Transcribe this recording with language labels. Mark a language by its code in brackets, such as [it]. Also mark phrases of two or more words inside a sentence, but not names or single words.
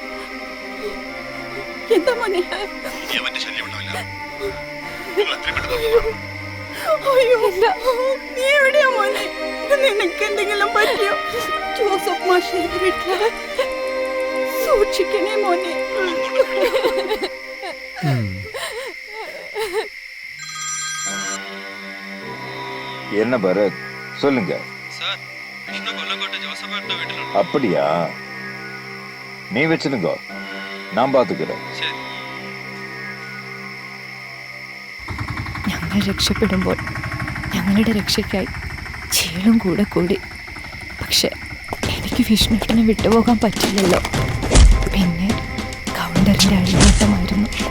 [ml] എന്താ മോനെ? അയ്യോ, നീ എവിടെയാ മോനെ? നിനക്ക് എന്തെങ്കിലും പറ്റിയോ? ജോസഫ് മാഷിന്റെ വീട്ടില് സൂക്ഷിക്കണേ മോനെ. [ta] என்ன பரத், சொல்லுங்க. சார், விஷ்ணு கொல்லங்கோட்டை ஜோசப் ஏட்ட வீட்டுல. அப்படியா? நீ வச்சிருங்க, நான் பாத்துக்கிறேன். சரி. [ml] ഞങ്ങൾ രക്ഷപ്പെടുമ്പോൾ ഞങ്ങളുടെ രക്ഷയ്ക്കായി ചീളും കൂടെ കൂടി. പക്ഷെ എനിക്ക് വിഷ്ണുവേട്ടനെ വിട്ടുപോകാൻ പറ്റില്ലല്ലോ. പിന്നെ കൗണ്ടറിൻ്റെ അഴിഞ്ഞാട്ടമായിരുന്നു.